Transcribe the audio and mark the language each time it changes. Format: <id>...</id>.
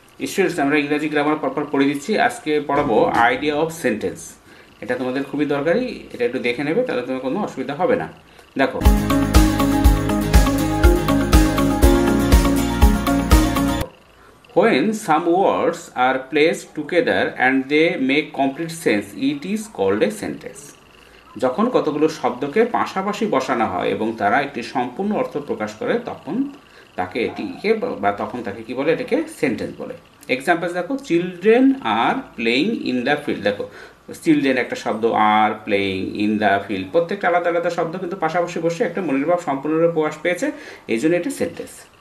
<bn>Students, আমরা ইংরাজি grammar পরপর পড়ে দিচ্ছি। আজকে পড়াবো আইডিয়া অফ সেন্টেন্স। এটা তোমাদের খুবই দরকারি, এটা একটু দেখে নেবে, তাহলে তোমার কোনো অসুবিধা হবে না। দেখো,</bn> <en>when some words are placed together and they make complete sense, it is called a sentence.</en> <bn>যখন কতগুলো শব্দকে পাশাপাশি বসানো হয় এবং তারা একটি সম্পূর্ণ অর্থ প্রকাশ করে তখন তাকে কি বলে? এটাকে সেন্টেন্স বলে। এক্সাম্পল দেখো,</bn> <en>Children are playing in the field.</en> <bn>দেখো, চিলড্রেন একটা শব্দ, are playing in the field, প্রত্যেকটা আলাদা আলাদা শব্দ কিন্তু পাশাপাশি বসে একটা মনের ভাব সম্পূর্ণরূপে প্রকাশ পেয়েছে, এই জন্য এটা সেন্টেন্স।</bn>